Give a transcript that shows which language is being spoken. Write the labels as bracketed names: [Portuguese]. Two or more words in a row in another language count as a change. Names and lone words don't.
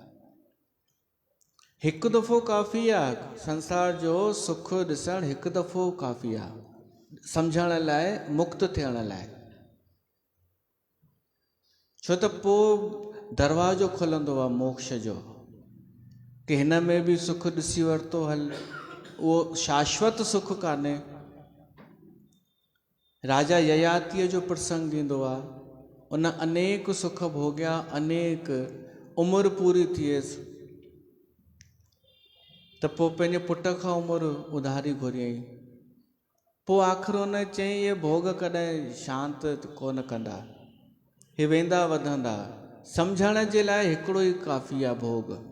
[Sindhi] हिकु दफ़ो काफ़ी आहे संसार जो सुख ॾिसणु, हिकु दफ़ो काफ़ी आहे सम्झण लाइ, मुक्त थियण लाइ। छो त पोइ दरवाज़ो खुलंदो आहे मोक्ष जो, कि हिन में बि सुख ॾिसी वरितो, हल उहो शाश्वत सुख कान्हे। राजा ययातीअ जो प्रसंग ईंदो आहे, उन अनेक सुख भोॻिया, अनेक उमिरि पूरी थियसि त पोइ पंहिंजे पुट खां उमिरि उधारी घुरियईं। पोइ आख़िर उन चयईं इहे भोग कॾहिं शांत कोन कंदा, हे वेंदा वधंदा, सम्झण जे लाइ हिकिड़ो ई काफ़ी आहे भोग।